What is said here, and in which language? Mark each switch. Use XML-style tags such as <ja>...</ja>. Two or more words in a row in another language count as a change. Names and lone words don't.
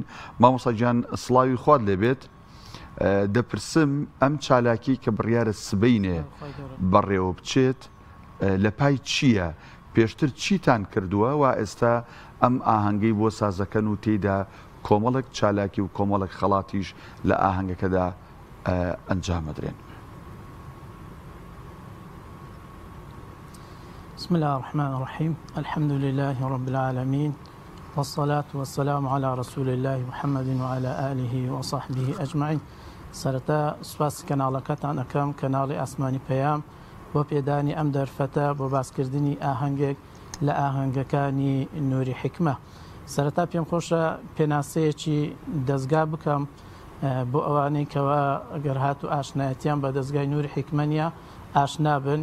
<ckb>مامۆستا گیان سڵاوی خوارد لێبێت. دەپرسم ئەم چالاکی کە بڕیارە سبەینێ بەڕێوە بچێت لە پای چییە؟ پێشتر چیتان کردووە و ئێستا ئەم ئاهەنگەی بۆ سازەکەن و تێیدا کۆمەڵک چالاکی و کۆمەڵک خەڵاتیش لە ئاهەنگەکەدا ئەنجامەدرێن؟</ckb> <ar>بسم الله الرحمن الرحيم. الحمد لله رب العالمين والصلاة والسلام على رسول الله محمد وعلى آله وصحبه أجمعين.</ar> <ckb>سرتا سپاس کەناڵەکەتان ئەەکەم کەناڵی ئاسمانی پەیام بۆ پێدانی ئەم دەرفەتە بۆ باسکردنی ئاهەنگێک لە ئاهەنگەکانی نووری حیکمە. سەرەتا پێم خۆشە پێناسەیەکی دەستگا بکەم بۆ ئەوانەی کەوا ئەگەر هات و ئاشنایەتیان بە دەستگای نووری حیکمە نیە ئاشنا بن.</ckb>